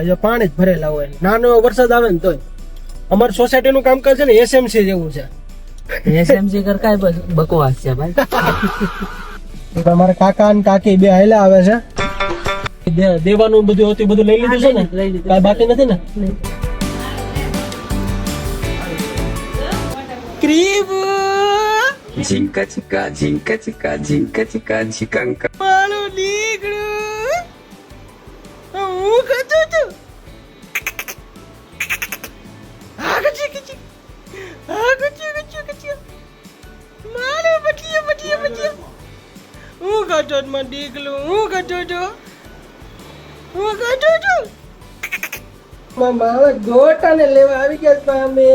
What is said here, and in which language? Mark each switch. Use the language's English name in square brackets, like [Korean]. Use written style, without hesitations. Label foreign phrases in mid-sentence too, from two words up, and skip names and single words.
[Gujarati] જો પાણી જ ભરેલા હોય, નાનો એવો વરસાદ આવે ને તોય. અમારી સોસાયટી નું કામકાજ છે ને એસએમસી જેવું છે. એસએમસી કર કાઈ બકવાસ છે ભાઈ અમારા કાકા અને કાકી બે હાલ્યા આવે છે. દેવાનું બધું હતું બધું લઈ લીધું છે ને? કાંઈ બાકી નથી ને? Jinka chika, jinka chika, jinka chika, jikanka. મારું દીકરું હું ખાતો તો મારું બટિયા હું ખાતો મારું દીકરું હું ખાતો મારા ગોટાને લેવા આવી ગયા છે અમે.